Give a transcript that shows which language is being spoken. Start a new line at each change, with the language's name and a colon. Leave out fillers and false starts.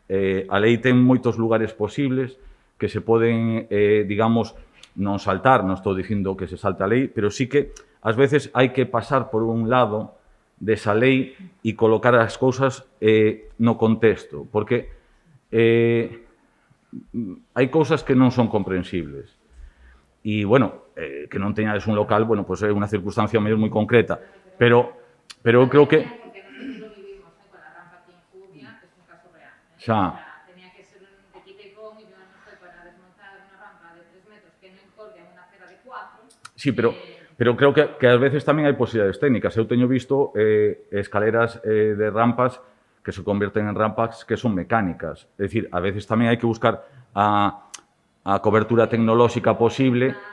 Galician: A lei ten moitos lugares posibles que se poden, digamos, non saltar, non estou dicindo que se salte a lei, pero sí que ás veces hai que pasar por un lado desa lei e colocar as cousas no contexto, porque hai cousas que non son comprensibles. E, bueno, que non teñades un local, bueno, pois é unha circunstancia mellor moi concreta, pero eu creo que...
Spanish: Porque nosotros lo vivimos con la rampa aquí en Jubia, es un caso real.
Galician: Xa.
Spanish: Tenía que ser de quita y pon, y yo no estoy para desmontar una rampa de 3 metros que no encorde en una acera de 4.
Galician: Sí, pero creo que ás veces tamén hai posibilidades técnicas. Eu teño visto escaleras de rampas
Spanish: que se convierten en rampas
Galician: que son mecánicas. É dicir, a veces tamén hai que buscar a cobertura tecnolóxica posible.